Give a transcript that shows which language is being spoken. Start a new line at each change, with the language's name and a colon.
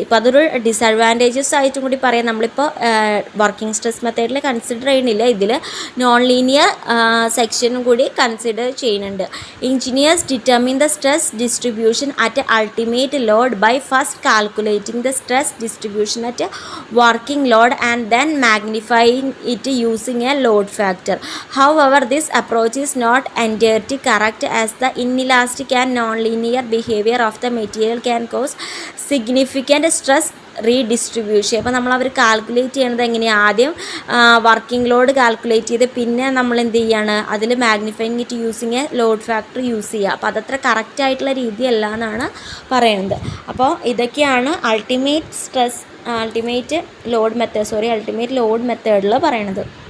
Malayalam: ഇപ്പോൾ അതൊരു ഡിസഡ്വാൻറ്റേജസ് ആയിട്ടും കൂടി പറയാം. നമ്മളിപ്പോൾ വർക്കിംഗ് സ്ട്രെസ് മെത്തേഡിൽ കൺസിഡർ ചെയ്യുന്നില്ല, ഇതിൽ നോൺ ലീനിയർ സെക്ഷനും കൂടി കൺസിഡർ ചെയ്യുന്നുണ്ട്.
English: Engineers determine the stress distribution at ultimate load by first calculating the stress distribution at working load and then magnifying it using a load factor. However, this approach is not entirely correct as the inelastic and non-linear behavior of the material can cause significant stress redistribution.
Malayalam: അപ്പോൾ നമ്മൾ calculate ചെയ്യണത് എങ്ങനെയാണ്? ആദ്യം working load calculate ചെയ്ത് പിന്നെ നമ്മൾ എന്ത് ചെയ്യാണ്, അതിൽ
English: magnifying it using a load factor
Malayalam: use ചെയ്യുക. അപ്പോൾ അതത്ര കറക്റ്റ് ആയിട്ടുള്ള രീതിയല്ല എന്നാണ് പറയുന്നത്. അപ്പോൾ ഇതൊക്കെയാണ് അൾട്ടിമേറ്റ് ലോഡ് മെത്തേഡിൽ പറയണത്.